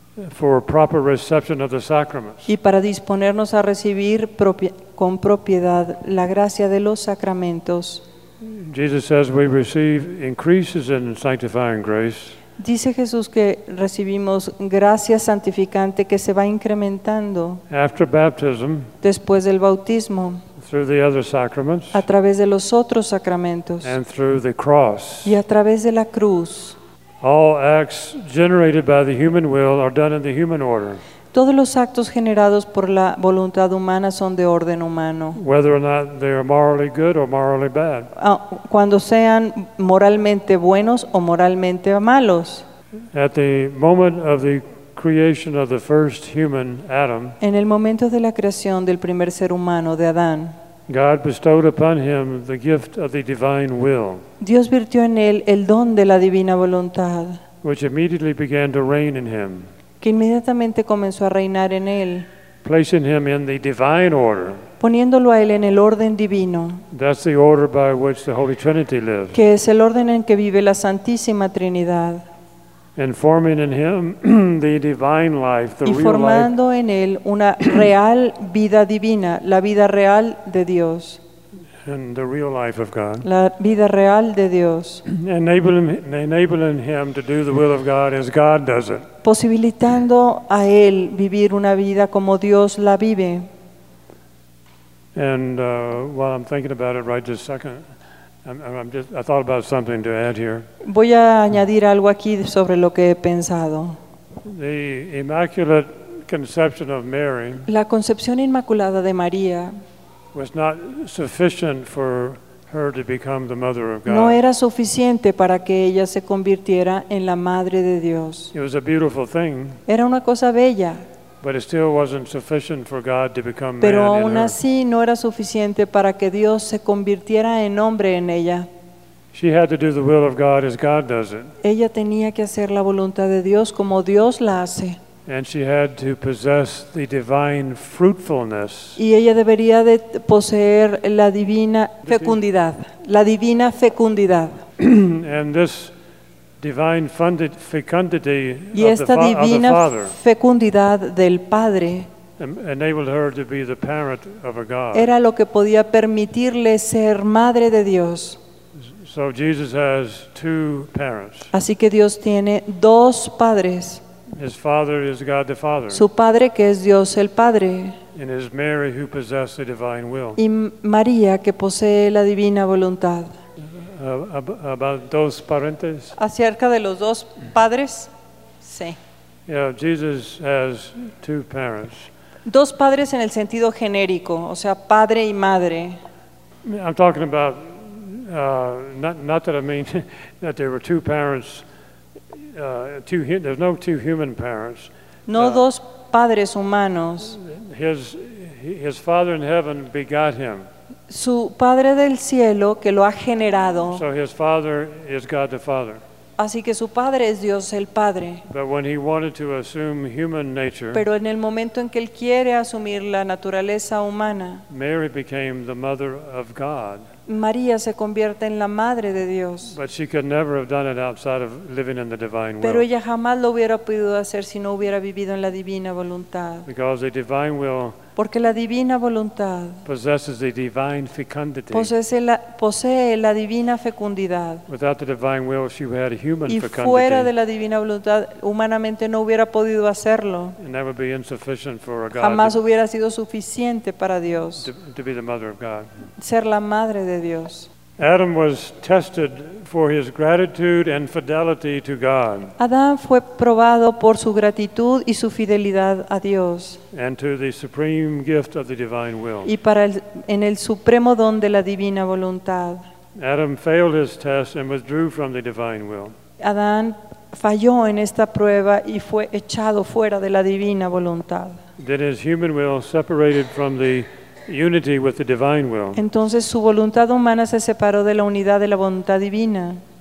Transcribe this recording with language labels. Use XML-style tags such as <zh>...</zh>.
<en>for proper reception of the sacraments.</en> <es>Y para disponernos a recibir con propiedad la gracia de los sacramentos.</es> <en>Jesus says we receive increases in sanctifying grace.</en> <es>Dice Jesús que recibimos gracia santificante que se va incrementando.</es> <en>After baptism,</en> <es>después del bautismo,</es> <en>through the other sacraments,</en> <es>a través de los otros sacramentos,</es> <en>and through the cross,</en> <es>y a través de la cruz.</es> <en>All acts generated by the human will are done in the human order.</en> <es>Todos los actos generados por la voluntad humana son de orden humano.</es> <en>Whether or not they are morally good or morally bad.</en> <es>Cuando sean moralmente buenos o moralmente malos.</es> <en>At the moment of the creation of the first human, Adam.</en> <es>En el momento de la creación del primer ser humano, de Adán.</es> <en>God bestowed upon him the gift of the divine will.</en> <es>Dios virtió en él el don de la divina voluntad.</es> <en>Which immediately began to reign in him.</en> <es>Que inmediatamente comenzó a reinar en él.</es> <en>Placing him in the divine order.</en> <es>Poniéndolo a él en el orden divino.</es> <en>That's the order by which the Holy Trinity lives.</en> <es>Que es el orden en que vive la Santísima Trinidad.</es> <en>And forming in him the divine life, the real life.</en> <es>Y formando en él una real vida divina, la vida real de Dios.</es> <en>And the real life of God.</en> <es>La vida real de Dios.</es> <en>Enabling him to do the will of God as God does it.</en> <es>Posibilitando a él vivir una vida como Dios la vive.</es> <en>And while I'm thinking about it right this second, I thought about something to add here.</en> <es>Voy a añadir algo aquí sobre lo que he pensado.</es> <en>The Immaculate Conception of Mary.</en> <es>La concepción inmaculada de María.</es> <en>Was not sufficient for her to become the mother of God.</en> <es>No era suficiente para que ella se convirtiera en la madre de Dios.</es> <en>It was a beautiful thing.</en> <es>Era una cosa bella.</es> <en>But it still wasn't sufficient for God to become man.</en> <es>Pero aún así no era suficiente para que Dios se convirtiera en hombre en ella.</es> <en>She had to do the will of God as God does it.</en> <es>Ella tenía que hacer la voluntad de Dios como Dios la hace.</es> <en>And she had to possess the divine fruitfulness.</en> <es>Y ella debería de poseer la divina fecundidad, la divina fecundidad.</es> <en>And this divine funded fecundity</en> <es>y esta divina</es> <en>of the Father</en> <es>fecundidad del Padre</es> <en>enabled her to be the parent of a God.</en> <es>Era lo que podía permitirle ser madre de Dios.</es> <en>So Jesus has two parents.</en> <es>Así que Dios tiene dos padres.</es> <en>His Father is God the Father.</en> <es>Su Padre que es Dios el Padre.</es> <en>And is Mary who possesses the divine will.</en> <es>Y María que posee la divina voluntad.</es> <en>About those parentes.</en> <es>Acerca de los dos padres, sí.</es> <en>Yeah, Jesus has two parents.</en> <es>Dos padres en el sentido genérico, o sea, padre y madre.</es> <en>I'm talking about not that I mean that there were two parents. There's no two human parents.</en> <es>No dos padres humanos.</es> <en>His Father in heaven begot him.</en> <es>Su Padre del Cielo que lo ha generado.</es> <en>So his Father is God the Father.</en> <es>Así que su Padre es Dios el Padre.</es> <en>But when he wanted to assume human nature,</en> <es>pero en el momento en que él quiere asumir la naturaleza humana,</es> <en>Mary became the mother of God.</en> <es>María se convierte en la madre de Dios.</es> <en>But she could never have done it outside of living in the divine will.</en> <es>Pero ella jamás lo hubiera podido hacer si no hubiera vivido en la divina voluntad.</es> <en>Because the divine will.</en> <es>Porque la divina voluntad</es> <en>possesses the divine fecundity.</en> <es>Posee la divina fecundidad.</es> <en>Without the divine will, she would have human fecundity.</en> <es>Y fuera de la divina voluntad, humanamente no hubiera podido hacerlo.</es> <en>And that would be insufficient for a God.</en> <es>Jamás hubiera sido suficiente para Dios.</es> <en>To be the mother of God.</en> <es>Ser la madre de Dios.</es> <en>Adam was tested for his gratitude and fidelity to God.</en> <es>Adán fue probado por su gratitud y su fidelidad a Dios.</es> <en>And to the supreme gift of the divine will.</en> <es>Y para en el supremo don de la divina voluntad.</es> <en>Adam failed his test and withdrew from the divine will.</en> <es>Adán falló en esta prueba y fue echado fuera de la divina voluntad.</es> <en>Then his human will separated from the unity with the divine will.</en> <es>Entonces su voluntad humana se separó de la unidad de la voluntad divina.</es>